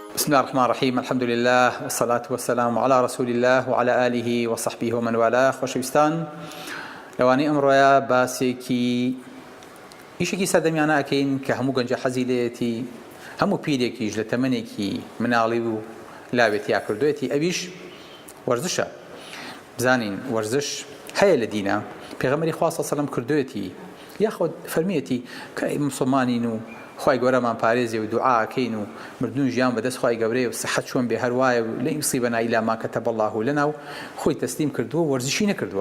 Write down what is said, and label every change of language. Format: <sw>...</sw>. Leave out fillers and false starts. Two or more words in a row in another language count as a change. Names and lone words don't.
<ar>بسم الله الرحمن الرحيم. الحمد لله والصلاة والسلام على رسول الله وعلى آله وصحبه ومن والاه.</ar> <ckb>خۆشەویستان، لەوانەی ئەمڕۆیە باسێکی ئیشێکی سەردەمیانە ئەکەین کە هەموو گەنجە حەزی لێیەتی، هەموو پیرێکیش لە تەمەنێکی مناڵی و لاوێتی یاکردوێتی، ئەویش وەرزشە. بزانین وەرزش هەیە لە دینە، پێغەمبەری خوا</ckb> <ar>صلی الله علیه و سلم</ar> <ckb>کردوێتی، یاخود فەرمیەتی کە مسلمانین و خوای گەورەمان پارێزێ و دوعاکەین و مردن ژیان بەدەست خوای گەورەیە و سەحەت چۆن بێ هەروایە و</ckb> <ar>لە یوسیبەنا ئیلا ما کەتەبە الله لەنا</ar> <ckb>و خۆی تەسلیم کردووە، وەرزشی نەکردووە.</ckb>